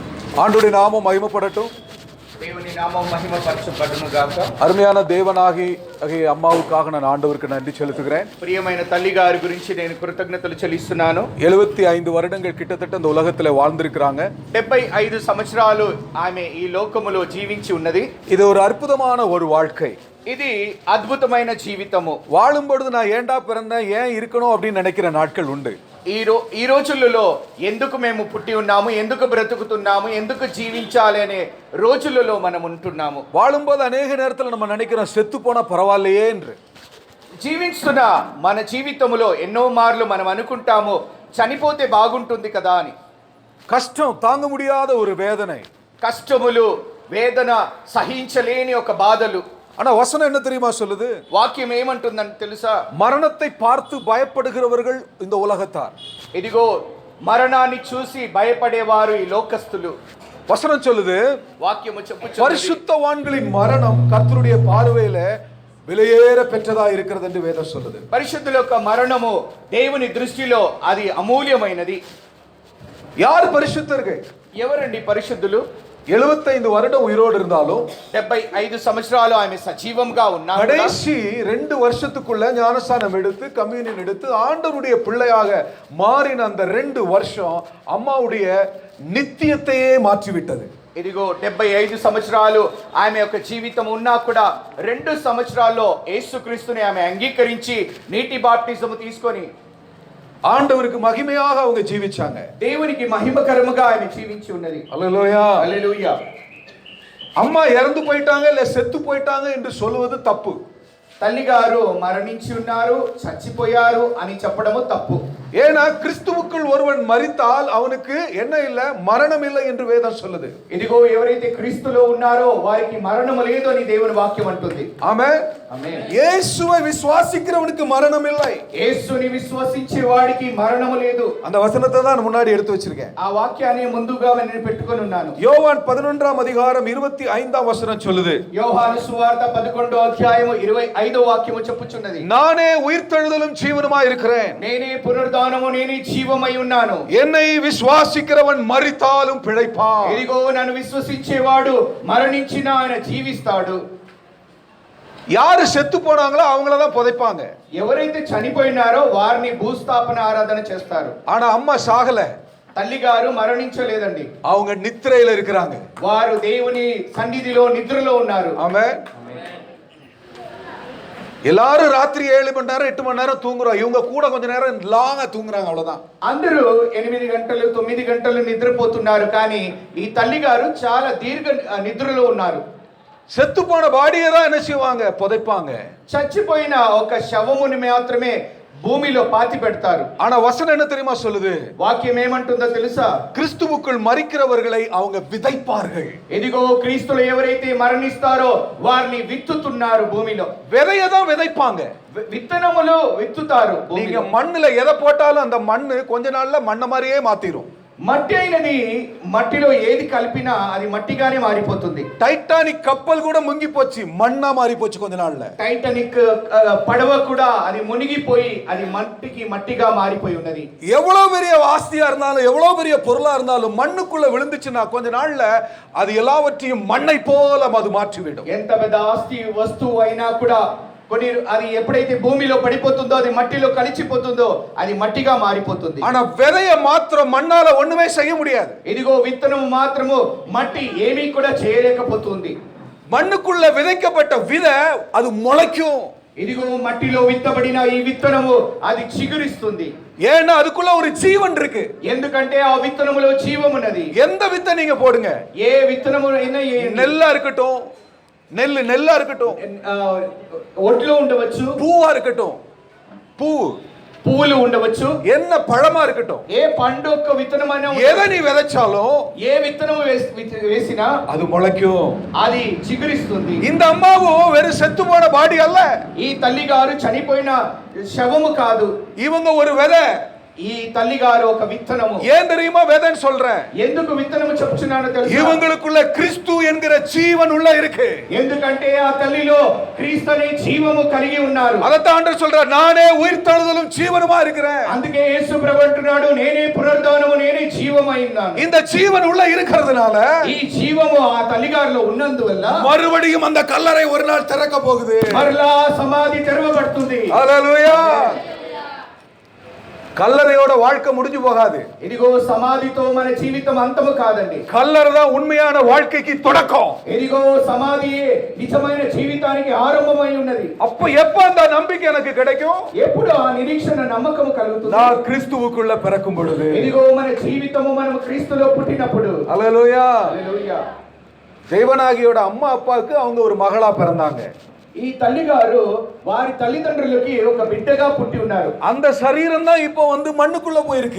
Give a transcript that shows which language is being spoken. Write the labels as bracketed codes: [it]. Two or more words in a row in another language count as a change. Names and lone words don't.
[ta] ஆண்டவருடைய நாமம் மகிமைப்படட்டும். [te] దేవుని నామం మహిమపరచబడును గాక. [ta] அருமையான தேவனாகி அம்மாவுக்காக நான் ஆண்டவருக்கு நன்றி செலுத்துகிறேன். [te] ప్రియమైన తల్లి గారి గురించి నేను కృతజ్ఞతలు చెల్లిస్తున్నాను. [ta] 75 வருடங்கள் கிட்டத்தட்ட இந்த உலகத்துல வாழ்ந்திருக்கிறாங்க. [te] 75 సంవత్సరాలు ఆమె ఈ లోకములో జీవించి ఉన్నది. [ta] இது ஒரு అద్భుతமான ஒரு வாழ்க்கை. [te] ఇది అద్భుతమైన జీవితము. [ta] வாழும்பொழுது நான் ஏண்டா பிறந்தேன், ஏன் இருக்கணும் அப்படின்னு நினைக்கிற நாட்கள் உண்டு. [te] ఈ రోజులలో ఎందుకు మేము పుట్టి ఉన్నాము, ఎందుకు బ్రతుకుతున్నాము, ఎందుకు జీవించాలి అనే రోజులలో మనం ఉంటున్నాము. [ta] வாழும்போது அநேக நேரத்தில் நம்ம நினைக்கிறோம் செத்து போனா பரவாயில்லையே என்று. [te] జీవిస్తున్న మన జీవితంలో ఎన్నో మార్లు మనం అనుకుంటాము చనిపోతే బాగుంటుంది కదా అని. [ta] கஷ்டம் தாங்க முடியாத ஒரு வேதனை, [te] కష్టములు, వేదన, సహించలేని ఒక బాధలు. [ta] ஆனா வசனம் என்ன தெரியுமா சொல்லுது? [te] వాక్యం ఏమంటుందని తెలుసా? [ta] மரணத்தை பார்த்து பயப்படுகிறவர்கள் இந்த உலகத்தார். [te] ఇదిగో మరణాన్ని చూసి భయపడేవారు ఈ లోకస్తులు. [ta] வசனம் சொல்லுது, [te] వాక్యము చెప్పుచున్నది, [ta] பரிசுத்தவான்களின் மரணம் கர்த்தருடைய பார்வையில விலையேற பெற்றதா இருக்கிறது என்று வேதம் சொல்லுது. [te] పరిశుద్ధుల యొక్క మరణము దేవుని దృష్టిలో అది అమూల్యమైనది. [ta] யார் பரிசுத்தர்கள்? [te] ఎవరండి పరిశుద్ధులు? [ta] 75 வருடம் உயிரோடு இருந்தாலும் [te] 75 సంవత్సరాలు ఆమె సజీవంగా ఉన్నారు. [ta] கடைசி 2 வருஷத்துக்குள்ள ஞானஸ்நானம் எடுத்து கம்யூனியன் எடுத்து ஆண்டவருடைய பிள்ளையாக மாறின அந்த 2 வருஷம் அம்மாவுடைய நித்தியத்தையே மாற்றிவிட்டது. [te] ఇదిగో 75 సంవత్సరాలు ఆమె యొక్క జీవితం ఉన్నా కూడా 2 సంవత్సరాల్లో యేసుక్రీస్తుని ఆమె అంగీకరించి నీటి బాప్టిజం తీసుకొని [ta] ஆண்டவருக்கு மகிமையாக அவங்க ஜீவிச்சாங்க. [te] దేవునికి మహిమకరముగా ఆమె జీవించి ఉన్నది. [ta] ஹல்லேலூயா, [te] హల్లెలూయా. [ta] அம்மா இறந்து போயிட்டாங்க இல்ல செத்து போயிட்டாங்க என்று சொல்வது தப்பு. [te] తల్లి గారు మరణించి ఉన్నారు, చచ్చిపోయారు అని చెప్పడము తప్పు. [ta] ஏன்னா கிறிஸ்துவுக்குள் ஒருவன் மரித்தால் அவனுக்கு என்ன இல்லை, மரணம் இல்லை என்று வேதம் சொல்லுது. [te] ఇదిగో ఎవరైతే క్రీస్తులో ఉన్నారో వారికి మరణము లేదు అని దేవుని వాక్యం అంటుంది. ఆమేన్. ఆమేన్. [ta] இயேசுவை விசுவாசிக்கிறவனுக்கு மரணம் இல்லை. [te] యేసుని విశ్వసించే వాడికి మరణము లేదు. [ta] அந்த வசனத்தை தான் முன்னாடி எடுத்து வச்சிருக்கேன். [te] ఆ వాక్యాన్ని ముందుగా నేను పెట్టుకొని ఉన్నాను. [ta] யோவான் 11ஆம் அதிகாரம் 25ஆம் வசனம் சொல்லுது. [te] యోహాను సువార్త 11వ అధ్యాయము 25వ వాక్యము చెప్పుచున్నది, [ta] நானே உயிர்த்தெழுதலும் ஜீவனுமாய் இருக்கிறேன். [te] నేనే పునరుద్ధానము, నేనే జీవమై ఉన్నాను. [ta] என்னை விசுவாசிக்கிறவன் மரித்தாலும் பிழைப்பான். [te] ఇదిగో నన్ను విశ్వసించేవాడు మరణించిన ఆయన జీవిస్తాడు. [ta] யாரு செத்து போனாங்களோ அவங்கள தான் புதைப்பாங்க. [te] ఎవరైతే చనిపోయినారో వారిని భూస్థాపన ఆరాధన చేస్తారు. [ta] ஆனா அம்மா சாகல. [te] తల్లి గారు మరణించలేదండి. [ta] அவங்க நித்திரையில இருக்கிறாங்க. [te] వారు దేవుని సన్నిధిలో నిద్రలో ఉన్నారు. [ta] ஆமென். எல்லாரும் ராத்திரி 7 மணி நேரம் 8 மணி நேரம் தூங்குறோம். இவங்க கூட கொஞ்ச நேரம் லாங்கா தூங்குறாங்க, அவ்வளவுதான். [te] అందరూ 8 గంటలు 9 గంటలు నిద్రపోతున్నారు, కానీ ఈ తల్లి గారు చాలా దీర్ఘ నిద్రలో ఉన్నారు. [ta] செத்து போன பாடியை தான் என்ன செய்வாங்க, புதைப்பாங்க. [te] చచ్చిపోయిన ఒక శవముని మాత్రమే భూమిలో పాతి పెడతారు. [ta] ஆனா வசனம் என்ன தெரியுமா சொல்லுது? [te] వాక్యం ఏమంటుందో తెలుసా? [ta] கிறிஸ்துவுக்குள் மரிக்கிறவர்களை அவங்க விதைப்பார்கள். [te] ఇదిగో క్రీస్తులో ఎవరైతే మరణిస్తారో వారిని విత్తుతున్నారు భూమిలో. [ta] விதையை தான் விதைப்பாங்க. [te] విత్తనములు విత్తుతారు. [ta] நீங்க மண்ணுல எதை போட்டாலும் அந்த மண்ணு கொஞ்ச நாள்ல மண்ண மாதிரியே மாத்திரும். [te] మట్టి అయినది మట్టిలో ఏది కలిపినా అది మట్టిగానే మారిపోతుంది. [ta] டைட்டானிக் கப்பல் கூட முங்கி போச்சு, மண்ணா மாறி போச்சு கொஞ்ச நாள்ல. [te] టైటానిక్ పడవ కూడా అది మునిగిపోయి అది మట్టికి మట్టిగా మారిపోయి ఉన్నది. [ta] எவ்வளவு பெரிய ஆஸ்தியா இருந்தாலும் எவ்வளவு பெரிய பொருளா இருந்தாலும் மண்ணுக்குள்ள விழுந்துச்சுன்னா கொஞ்ச நாள்ல அது எல்லாவற்றையும் மண்ணை போல அது மாற்றிவிடும். [te] ఎంత పెద్ద ఆస్తి వస్తువు అయినా కూడా కొన్ని అది ఎప్పుడైతే భూమిలో పడిపోతుందో అది మట్టిలో కలిసిపోతుందో అది మట్టిగా మారిపోతుంది. [ta] ஆனா விதைய மாத்திரம் மண்ணால ஒண்ணுமே செய்ய முடியாது. [te] ఇదిగో విత్తనము మాత్రము మట్టి ఏమీ కూడా చేయలేకపోతుంది. [ta] மண்ணுக்குள்ள விதைக்கப்பட்ட விதை அது முளைக்கும். [te] ఇదిగో మట్టిలో విత్తబడిన ఈ విత్తనము అది చిగురిస్తుంది. [ta] ஏன்னா அதுக்குள்ள ஒரு ஜீவன் இருக்கு. [te] ఎందుకంటే ఆ విత్తనములో జీవం ఉన్నది. [ta] எந்த வித்தை நீங்க போடுங்க, [te] ఏ విత్తనము అయినా [ta] நெல்லா இருக்கட்டும், நெல்லா இருக்கட்டும், [te] ఒడ్లో ఉండవచ్చు, [ta] பூவா இருக்கட்டும், பூ [te] పువ్వులు ఉండవచ్చు, [ta] என்ன பழமா இருக்கட்டும், [te] ఏ పండు యొక్క విత్తనమైనా [ta] எதை நீ விதைச்சாலும் [te] ఏ విత్తనము వేసినా [ta] அது முளைக்கும், [te] అది చిగురిస్తుంది. [ta] இந்த அம்மாவும் வெறும் செத்து போன பாடி அல்ல. [te] ఈ తల్లి గారు చనిపోయిన శవము కాదు. [ta] இவங்க ஒரு விதை. [te] ఈ తల్లి గారు ఒక విత్తనము. [ta] ஏன் தெரியுமா வேதம் சொல்றேன்? [te] ఎందుకు విత్తనము చెప్తున్నానో తెలుసా? [ta] இவங்களுக்குள்ள கிறிஸ்து என்கிற ஜீவன் உள்ள இருக்கு. [te] ఎందుకంటే ఆ తల్లిలో క్రీస్తు అనే జీవము కలిగి ఉన్నారు. [ta] அதத்தான் ஆண்டவர் சொல்றார், நானே உயிர்த்தெழுதலும் ஜீவனுமா இருக்கிறேன். [te] అందుకే యేసు ప్రభు అంటున్నాడు, నేనే పునరుద్ధానము, నేనే జీవమై ఉన్నాను. [ta] இந்த ஜீவன் உள்ள இருக்கிறதுனால, [te] ఈ జీవము ఆ తల్లి గారిలో ఉన్నందువల్ల [ta] மறுபடியும் அந்த கல்லறை ஒரு நாள் திறக்க போகுது. [te] మరలా సమాధి తెరవబడుతుంది. [ta] ஹல்லேலூயா. கல்லறையோட வாழ்க்கை முடிஞ்சு போகாது. [te] ఇదిగో సమాధితో మన జీవితం అంతము కాదండి. [ta] கல்லறை தான் உண்மையான வாழ்க்கைக்கு தொடக்கம். [te] ఇదిగో సమాధియే నిజమైన జీవితానికి ఆరంభమై ఉన్నది. [ta] அப்ப எப்ப அந்த நம்பிக்கை எனக்கு கிடைக்கும்? [te] ఎప్పుడు ఆ నిరీక్షణ నమ్మకం కలుగుతుంది? [ta] நான் கிறிஸ்துவுக்குள்ள பிறக்கும் பொழுது. [te] ఇదిగో మన జీవితము మనం క్రీస్తులో పుట్టినప్పుడు. [ta] ஹல்லேலூயா. [te] హల్లెలూయా. [ta] தேவனாகியோட அம்மா அப்பாவுக்கு அவங்க ஒரு மகளா பிறந்தாங்க. [te] ఈ తల్లి గారు వారి తల్లిదండ్రులకి ఒక బిడ్డగా పుట్టి ఉన్నారు. [ta] அந்த சரீரம் தான் இப்போ வந்து மண்ணுக்குள்ள போயிருக்கு.